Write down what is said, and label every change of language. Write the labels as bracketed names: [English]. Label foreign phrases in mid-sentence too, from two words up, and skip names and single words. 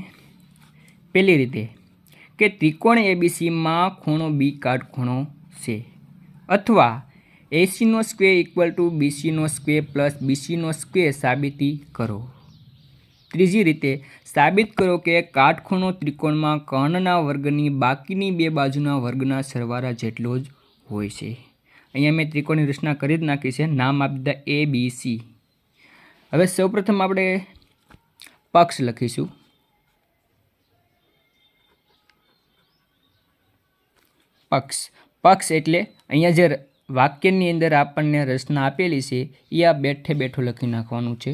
[Gujarati] પહેલી રીતે કે ત્રિકોણ એબીસી માં ખૂણો બી કાટખૂણો છે અથવા એસી નો [English] square equal to [Gujarati] બીસી નો [English] square plus [Gujarati] બીસી નો સ્ક્વેર સાબિતી કરો। ત્રીજી રીતે સાબિત કરો કિ કાટખૂણો ત્રિકોણ માં કર્ણના વર્ગની બાકીની બે બાજુના વર્ગના સરવાળા જેટલો જ હોય છે। અહીંયા મૈં ત્રિકોણની રચના કરી જ નાખી છે, નામ આપી દીધા એ બી સી। હવે સૌપ્રથમ આપણે પક્ષ લખીશું। પક્ષ પક્ષ એટલે અહીંયા જે વાક્યની અંદર આપણને રચના આપેલી છે એ આ બેઠે બેઠો લખી નાખવાનું છે।